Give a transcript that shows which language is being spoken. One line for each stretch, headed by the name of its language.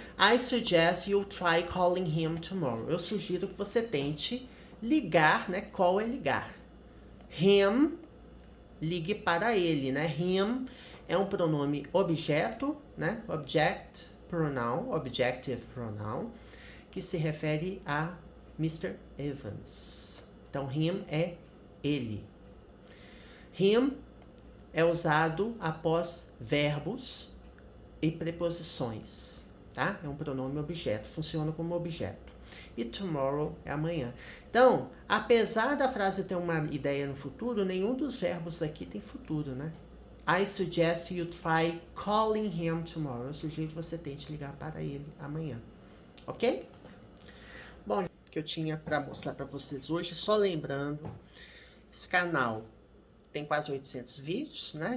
English: I suggest you try calling him tomorrow.
Portuguese: Eu sugiro que você tente ligar, né? Call é ligar. Him, ligue para ele, né? Him é um pronome objeto, né?
English: Object pronoun, objective pronoun,
Portuguese: que se refere a
English: Mr.
Portuguese: Evans. Então, him é ele. Him é usado após verbos e preposições, tá? É um pronome objeto, funciona como objeto. E tomorrow é amanhã. Então, apesar da frase ter uma ideia no futuro, nenhum dos verbos aqui tem futuro, né?
English: I suggest you try calling him tomorrow.
Portuguese: Eu sugiro que você tente ligar para ele amanhã. Ok? Bom, que eu tinha para mostrar para vocês hoje, só lembrando, esse canal tem quase 800 vídeos, né?